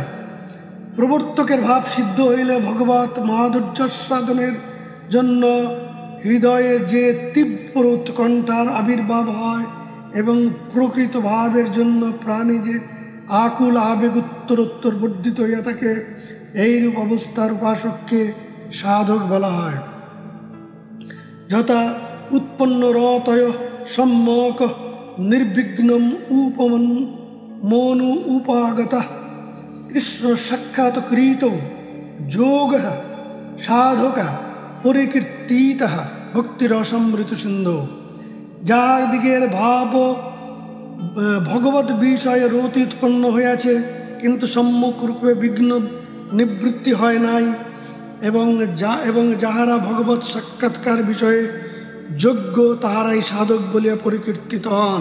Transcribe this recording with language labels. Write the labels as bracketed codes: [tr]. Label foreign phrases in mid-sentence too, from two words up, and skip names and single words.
[bn] প্রবর্তকের ভাব সিদ্ধ হইলে ভগবত মাধুর্য সাধনের জন্য হৃদয়ে যে তীব্র উৎকণ্ঠার আবির্ভাব হয় এবং প্রকৃত ভাবের জন্য প্রাণে যে আকুল আবেগ উত্তরোত্তর বর্ধিত হইয়া থাকে, এইরূপ অবস্থার উপাসককে সাধক বলা হয়। [sa] যথা উৎপন্ন রতয় সম্যক निर्विघ्नं मोनु उपागतः कृष्ण साक्षात्कृतो योगः साधक परिकीर्तितः भक्तिरसमृत सिंधु। [bn] যার দিকের ভাব ভগবত বিষয়ে রতি উৎপন্ন হইয়াছে কিন্তু সম্মুখ রূপে বিঘ্ন নিবৃত্তি হয় নাই, এবং যাহারা ভগবত সাক্ষাৎকার বিষয়ে যোগ্য তাহারাই সাধক বলিয়া পরিকীর্তিত হন।